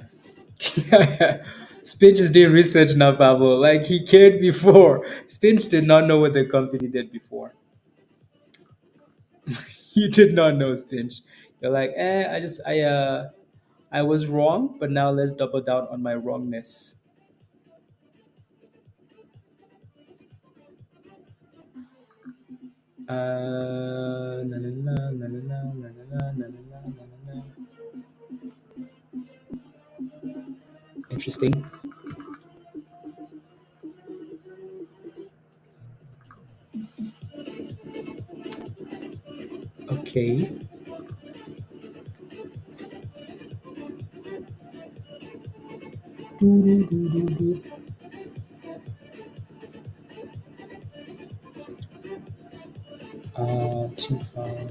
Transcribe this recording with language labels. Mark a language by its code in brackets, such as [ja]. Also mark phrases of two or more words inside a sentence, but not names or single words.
[en] Spinch is doing research now, Pablo. Like he cared before. Spinch did not know what the company did before. You did not know, Spinch. You're like, I was wrong, but now let's double down on my wrongness. Na, na, na, na, na, na, na, na, na, na, na, na, na. Interesting. Okay. Doo, doo, doo, doo, doo. Too far.